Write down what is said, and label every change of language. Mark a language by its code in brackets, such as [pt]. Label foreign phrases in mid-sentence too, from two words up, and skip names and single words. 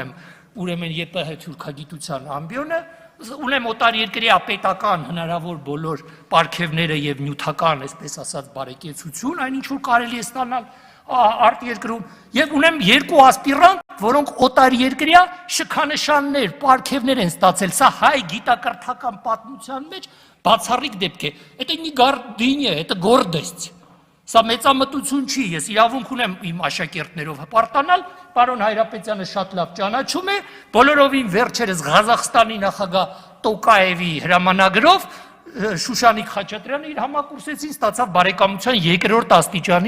[hy] եմ, ուրեմն ԵՊՀ թուրքագիտության ամբիոնը, ունեմ օտարերկրյա պետական հնարավոր բոլոր պարգևները եւ նյութական, այսպես ասած, բարեկեցություն, այնինչ որ կարելի է ստանալ արտերկրում, եւ ունեմ երկու ասպիրանտ, որոնք օտարերկրյա շքանշաններ, պարգևներ են ստացել։ Սա հայ գիտակրթական պատմության մեջ բացառիկ դեպք է։ [ru] Это не гордыня, это гордость։ [hy] Սա մեծամտություն չի, ես իրավունք ունեմ իմ աշակերտներով հպարտանալ, պարոն Հայրապետյանը շատ լավ ճանաչում է, բոլորովին վերջերս Ղազախստանի նախագահ Տոկաևի հրամանագրով Շուշանիկ Խաչատրյանը իր համակուրսեցին ստացավ բարեկամության 2-րդ աստիճանի